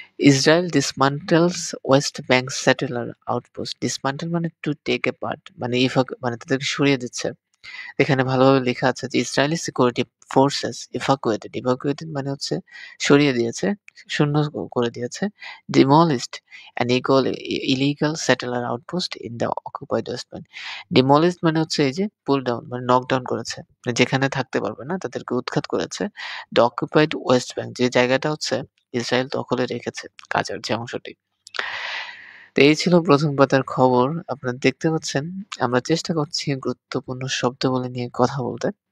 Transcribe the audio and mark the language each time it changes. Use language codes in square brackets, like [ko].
[en] Israel dismantles West Bank settler outpost. [bn] dismantle মানে to take apart মানে মানে তাদেরকে সরিয়ে দিচ্ছে। এখানে ভালোভাবে লেখা আছে যে [en] Israeli security forces evacuated. [bn] evacuated মানে হচ্ছে সরিয়ে দিয়েছে, শূন্য করে দিয়েছে। [en] demolished an illegal settler outpost in the occupied West Bank. [bn] demolished মানে হচ্ছে এই যে [en] pull down [bn] মানে [en] knock down [bn] করেছে। যেখানে থাকতে পারবে না তাদেরকে উৎখাত করেছে। [en] the occupied West Bank [bn] যে জায়গাটা হচ্ছে ইসরায়েল দখলে রেখেছে গাজার যে অংশটি। তো এই ছিল প্রথম পাতার খবর। আপনারা দেখতে পাচ্ছেন আমরা চেষ্টা করছি গুরুত্বপূর্ণ শব্দাবলী নিয়ে কথা বলতে।